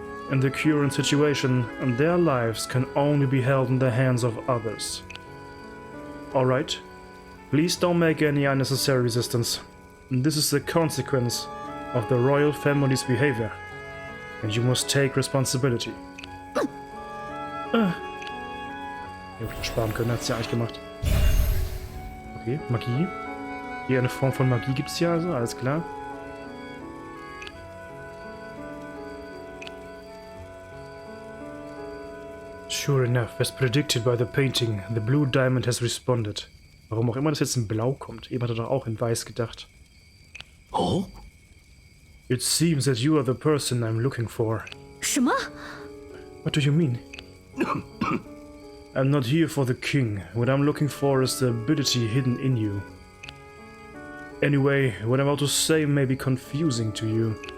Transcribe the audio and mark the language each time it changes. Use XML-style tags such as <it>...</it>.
<en>In the current situation, their lives can only be held in the hands of others. Alright, please don't make any unnecessary resistance. This is the consequence of the royal family's behavior, and you must take responsibility.</en> <de>Ja, sparen können, hat's ja eigentlich gemacht. Okay, Magie. Hier eine Form von Magie gibt's hier also, alles klar.</de> <en>Sure enough, as predicted by the painting, the blue diamond has responded.</en> <de>Warum auch immer das jetzt in Blau kommt. Eben hat er doch auch in Weiß gedacht. 哦，</de> <en>It seems that you are the person I'm looking for.</en> <zh>什么？</zh> <en>What do you mean? I'm not here for the king. What I'm looking for is the ability hidden in you. Anyway, what I'm about to say may be confusing to you.</en>